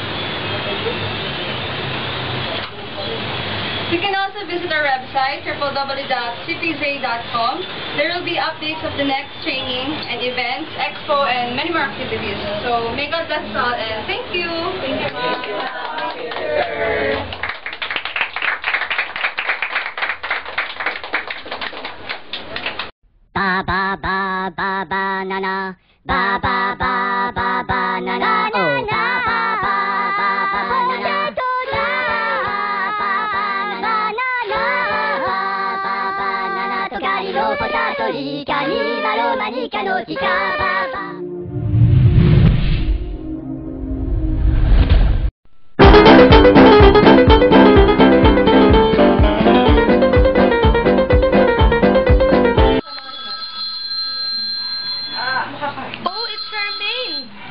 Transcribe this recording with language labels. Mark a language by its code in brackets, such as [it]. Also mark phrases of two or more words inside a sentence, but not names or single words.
[en] You can also visit our website, www.cpza.com. There will be updates of the next training and events, expo, and many more activities. So, may God bless us all, and thank you. Thank you, ma'am. Ba ba ba ba ba na na, ba ba ba ba ba na na, oh ba ba ba ba ba na na, ba ba ba na na, ba ba ba na なとかりのポタトリカにマロマニカのティカババ Oh, it's Charmaine.